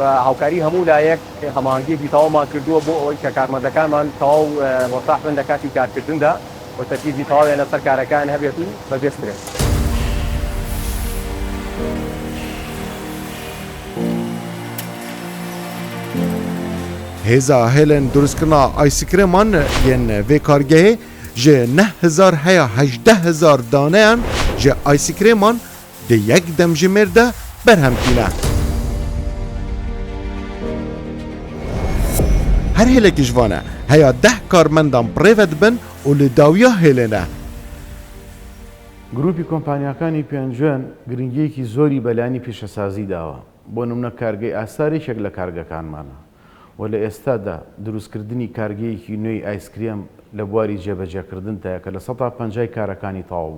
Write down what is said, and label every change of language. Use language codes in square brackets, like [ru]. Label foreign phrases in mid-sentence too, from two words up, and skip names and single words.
[ckb] بە هاوکاری هەموو لایەک هەماهەنگگیەکی تەواومان کردووە بۆ ئەوەی کە کارمەندەکانمان تەواو وەساح بن لە کاتی کارکردندا و تەرکیزی تەواویان لەسەر کارەکان هەبێت و بەبێسترێت. [ku] هێزا هێلên دروستکردنا ئایسکرێمان yên vê kargehê ji 9000 heya 18000 daneyan ji aysikrêman di yek demjimêr de berhem tîne. Her hêlekî ji van e heya 10 karmendan birêve dibin û li dawiya hêlê ne. [ckb] گروپی کۆمپانیاکانی پێنجوێن گرنگیەکی زۆری بەلایانی پیشەسازی داوە بۆ نمونە کارگەی ئاسارێکێک لە کارگەکانمانە و لە ئێستادا دروستکردنی کارگەیەکی نوێی ئایسکرێم لە بواری جێبەجێکردنتەیە کە لە 150 کارەکانی تەواو